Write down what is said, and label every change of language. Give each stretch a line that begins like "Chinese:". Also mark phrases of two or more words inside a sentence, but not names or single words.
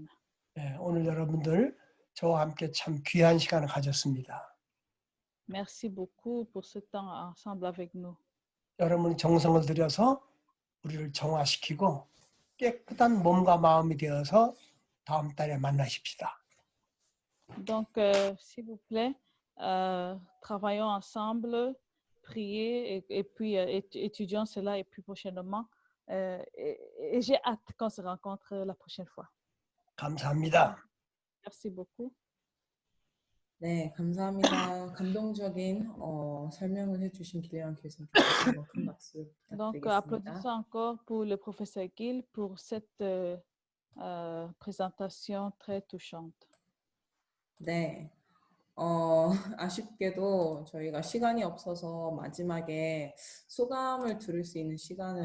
Korean: 네, 오늘 여러분들 저와 함께 참 귀한 시간을 가졌습니다.
French: Merci beaucoup pour ce temps ensemble avec nous.
Korean: 여러분이 정성을 들여서 우리를 정화시키고 깨끗한 몸과 마음이 되어서 다음 달에 만나십시다.
French: Donc, s'il vous plaît, travaillons ensemble, priez et puis étudions cela et puis prochainement. Et j'ai hâte qu'on se rencontre la prochaine fois.
Korean: 감사합니다.
French: Merci beaucoup.
Korean: 네, 감사합니다. 감동적인 설명을 해주신 길리안 교수님께 다시 한번 큰 박수
French: Donc,
Korean: 부탁드리겠습니다.
French: applaudissons encore pour le professeur Gill pour cette présentation très touchante.
Korean: 네, 아쉽게도 저희가 시간이 없어서 마지막에 소감을 들을 수 있는 시간을